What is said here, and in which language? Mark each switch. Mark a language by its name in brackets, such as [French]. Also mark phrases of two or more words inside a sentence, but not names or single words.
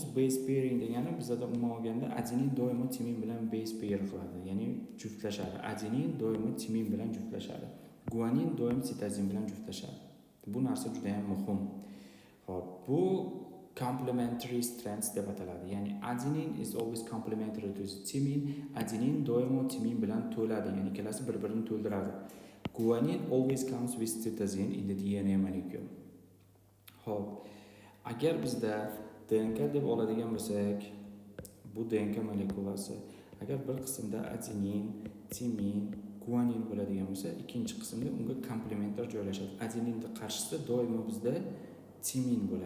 [English] Base pairing [Uzbek] degani bizda umuman olganda adenin doimo timin bilan [English] base pair [Uzbek] qiladi, ya'ni juftlashadi. Adenin doimo timin bilan juftlashadi. Guanin doimo sitozin bilan juftlashadi. Bu narsa juda ham muhim. Xo'p, bu [English] complementary strands [Uzbek] deb ataladi. Ya'ni adenin [English] is always complementary to timin. [Uzbek] Adenin doimo timin bilan to'ladi, ya'ni ikkalasi bir-birini to'ldiradi. [English] Guanin always comes with cytosine in the DNA molecule. [Uzbek] Xo'p, agar bizda DNK deb oladigan bo'lsak, bu DNK molekulasi agar bir qismda adenin, timin, guanin bo'ladigan bo'lsa, ikkinchi qismda unga komplementar joylashadi. Adeninning qarshisida doimo bizda timin bo'ladi.